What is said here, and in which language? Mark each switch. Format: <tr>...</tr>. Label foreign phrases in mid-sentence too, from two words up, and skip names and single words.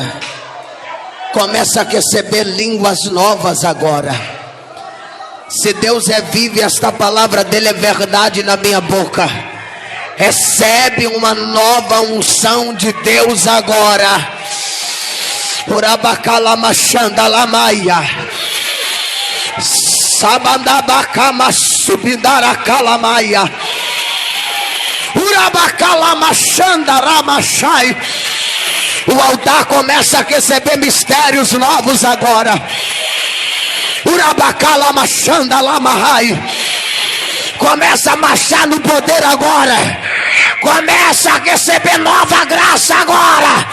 <pt>Começa a receber línguas novas agora. Se Deus é vivo e esta palavra dele é verdade na minha boca, recebe uma nova unção de Deus agora. Por abacalamashandalamaia. Sabandabacama subindaracalamaia. Urabacalamashandaramachai. O altar começa a receber mistérios novos agora. Urabacalamashandalamahai. Começa a marchar no poder agora. Começa a receber nova graça agora.</pt>